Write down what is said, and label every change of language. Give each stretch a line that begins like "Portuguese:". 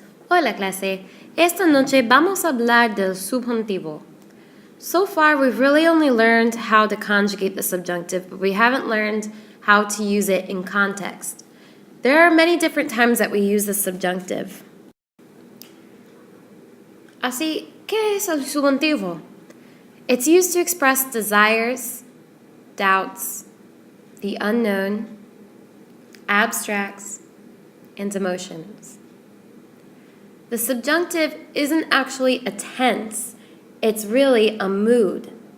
Spanish: Hola clase, esta noche vamos a hablar del subjuntivo.
English: So far we've really only learned how to conjugate the subjunctive, but we haven't learned how to use it in context. There are many different times that we use the subjunctive.
Spanish: Así, ¿qué es el subjuntivo?
English: It's used to express desires, doubts, the unknown, abstracts, and emotions. The subjunctive isn't actually a tense, it's really a mood.